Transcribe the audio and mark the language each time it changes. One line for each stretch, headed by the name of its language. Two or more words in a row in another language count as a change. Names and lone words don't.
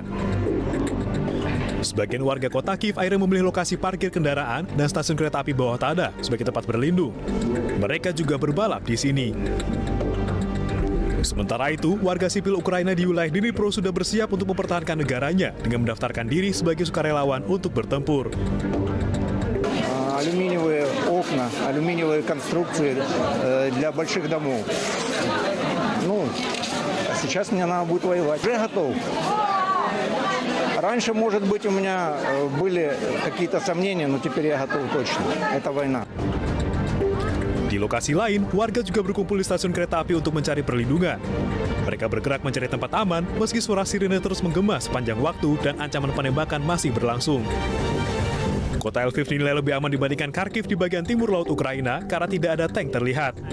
Indonesian: Sebagian warga kota Kiev akhirnya memilih lokasi parkir kendaraan dan stasiun kereta api bawah tanah sebagai tempat berlindung. Mereka juga berbalap di sini. Sementara itu, warga sipil Ukraina di wilayah Dnipro sudah bersiap untuk mempertahankan negaranya dengan mendaftarkan diri sebagai sukarelawan untuk bertempur.
Russian: Алюминиевые окна, алюминиевые конструкции для больших домов. Ну, сейчас мне надо будет воевать. Уже готов. Раньше, может быть, у меня были какие-то сомнения, но теперь я готов точно. Это война.
Indonesian: Di lokasi lain, warga juga berkumpul di stasiun kereta api untuk mencari perlindungan. Mereka bergerak mencari tempat aman meski suara sirine terus menggema sepanjang waktu dan ancaman penembakan masih berlangsung. Kota Lviv dinilai lebih aman dibandingkan Kharkiv di bagian timur laut Ukraina karena tidak ada tank terlihat.